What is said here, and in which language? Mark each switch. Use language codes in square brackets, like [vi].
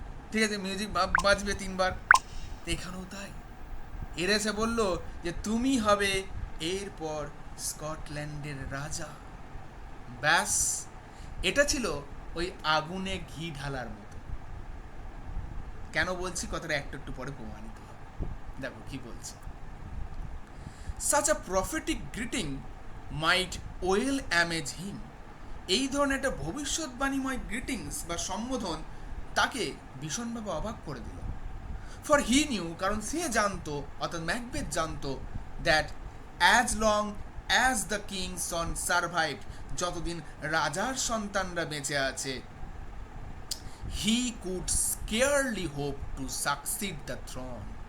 [bn] ঠিক আছে, মিউজিক বাজবে তিনবার। এখানেও তাই, এর এসে বলল যে তুমি হবে এরপর স্কটল্যান্ডের রাজা। ব্যাস, এটা ছিল ওই আগুনে ঘি ঢালার মতো। কেন বলছি কথাটা একটু একটু পরে প্রমাণিত হবে। দেখো কি বলছে। [en] Such a prophetic greeting might well amaze him. [bn] এই ধরনের একটা ভবিষ্যৎবাণীময় গ্রিটিংস বা সম্বোধন তাকে ভীষণভাবে অবাক করে দিল। [en] for he knew, [bn] কারণ সে জানতো, অর্থাৎ ম্যাকবেথ জানতো, [en] that as long as the king son survive, [bn] যতদিন রাজার সন্তানরা বেঁচে আছে, [en] He could scarcely hope to succeed the throne.